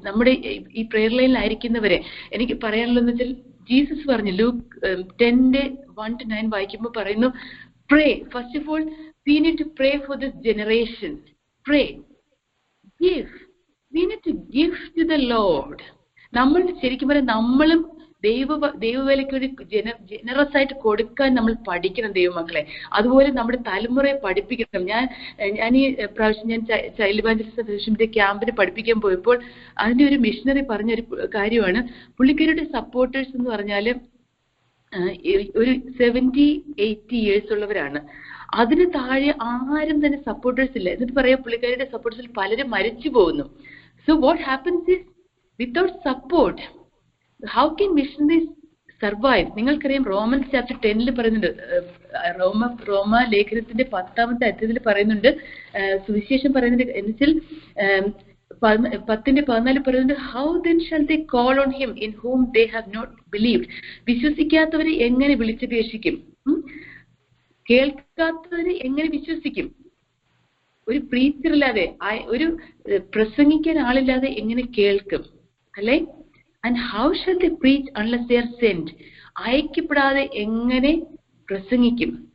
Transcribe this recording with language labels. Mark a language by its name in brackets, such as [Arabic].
[Malayalam] നമ്മുടെ ഈ പ്രെയർ ലൈനിലായിരിക്കുന്നവരെ എനിക്ക് പറയാനുള്ളതെന്ന് വെച്ചാൽ, ജീസസ് പറഞ്ഞു ലൂക്ക് 10:1-9 വായിക്കുമ്പോൾ പറയുന്നു, pray. [English] First of all, we need to pray for this generation. Pray. Give. We need to give to the Lord. [Malayalam] നമ്മൾ ശരിക്കും പറയാം, നമ്മളും ദൈവവേലയ്ക്ക് വേണ്ടി ജനറസ് ആയിട്ട് കൊടുക്കാൻ നമ്മൾ പഠിക്കണം ദൈവമക്കളെ. അതുപോലെ നമ്മുടെ തലമുറയെ പഠിപ്പിക്കണം. ഞാൻ ഈ പ്രാവശ്യം ഞാൻ ചൈൽഡ് ഇവാഞ്ചലിസ്റ്റ് അസോസിയേഷന്റെ ക്യാമ്പിന് പഠിപ്പിക്കാൻ പോയപ്പോൾ അതിന്റെ ഒരു മിഷണറി പറഞ്ഞൊരു കാര്യമാണ്, പുള്ളിക്കാരുടെ സപ്പോർട്ടേഴ്സ് എന്ന് പറഞ്ഞാൽ ഒരു 70-80 years ഉള്ളവരാണ്. അതിന് താഴെ ആരും തന്നെ സപ്പോർട്ടേഴ്സ് ഇല്ല. എന്നിട്ട് പറയാം, പുള്ളിക്കാരുടെ സപ്പോർട്ടേഴ്സിൽ പലരും മരിച്ചു പോകുന്നു. [English] So what happens is, without support, how can missionaries survive? [Malayalam] നിങ്ങൾക്കറിയാം, റോമൻസ് ചാപ്റ്റർ 10 പറയുന്നുണ്ട്, റോമ ലേഖനത്തിന്റെ 10ാമത്തെ അധ്യായത്തിൽ പറയുന്നുണ്ട്, സുവിശേഷം പറയുന്നുണ്ട്. എന്നുവെച്ചാൽ 10:14 പറയുന്നുണ്ട്, [English] how then shall they call on him in whom they have not believed? [Malayalam] വിശ്വസിക്കാത്തവരെ എങ്ങനെ വിളിച്ചപേക്ഷിക്കും? കേൾക്കാത്തവരെ എങ്ങനെ വിശ്വസിക്കും? ഒരു പ്രീച്ചർ ഇല്ലാതെ, ഒരു പ്രസംഗിക്കാൻ ആളില്ലാതെ എങ്ങനെ കേൾക്കും? അല്ലെ? [English] And how shall they preach unless they are sent? [Malayalam] അയക്കപ്പെടാതെ എങ്ങനെ പ്രസംഗിക്കും?